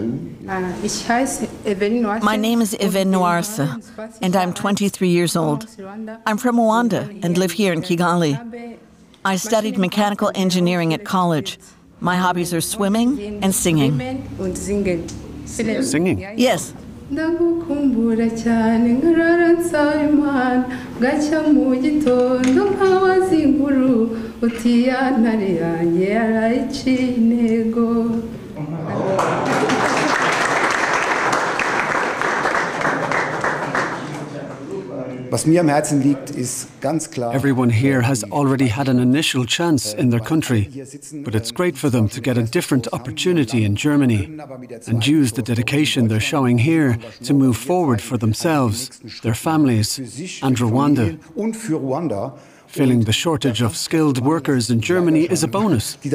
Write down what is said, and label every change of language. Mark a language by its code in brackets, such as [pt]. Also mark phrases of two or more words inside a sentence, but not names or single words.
[en] My name is Even Noirse, and I'm 23 years old. I'm from Rwanda and live here in Kigali. I studied mechanical engineering at college. My hobbies are swimming and singing. Singing? Yes. [rw] ndagukumbura cyane nkarara nsaba Imana gacya mu gitondo nkabaza inkuru uti ya ntare yanjye yarayiciye intego. [de] Was mir am Herzen liegt, ist ganz klar. [en] Everyone here has already had an initial chance in their country, but it's great for them to get a different opportunity in Germany and use the dedication they're showing here to move forward for themselves, their families, and Rwanda. Filling the shortage of skilled workers in Germany is a bonus.